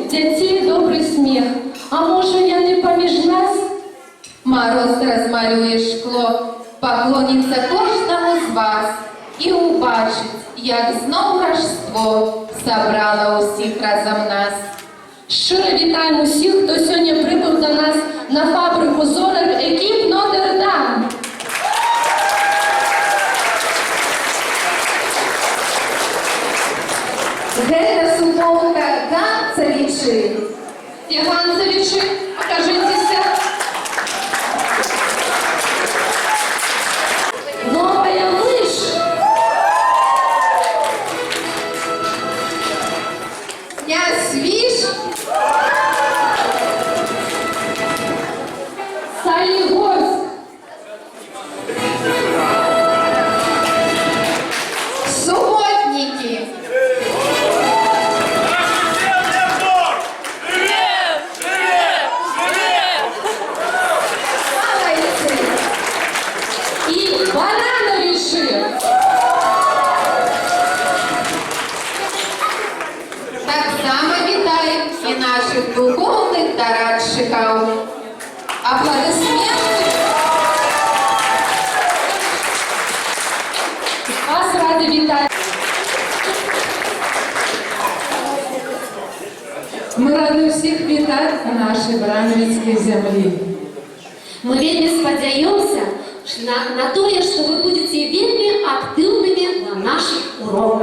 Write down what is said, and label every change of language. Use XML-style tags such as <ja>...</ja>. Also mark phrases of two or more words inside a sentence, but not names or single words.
<be>дзяцей добрый смех. А можа яны паміж нас?</be> <uk>Мороз размалює шкло, поклоніться кожному з вас і убачить, як знов рождество собрало усіх разом нас. Щиро вітаємо усіх, хто сьогодні прибув до нас на фабрику зорок екіп Нотр-Дам.</uk> <be>Гэта суполка Ганцевичи.</be> <ru>Где Ганцевичи? Покажитеся. Новая мышь. Князь Виш. Солигорск. Субботники. И Барановичи.</ru> <uk>Так само вітаємо і наших духовних дорадчиків.</uk> <ru>Аплодисменти.</ru> <uk>Вас ради вітати. Ми раді всіх вітати на нашій Барановицькій землі.</uk> <be>Мы вельмі спадзяёмся на тое, што вы будете вельмі актыўнымі на наших уроках.</be>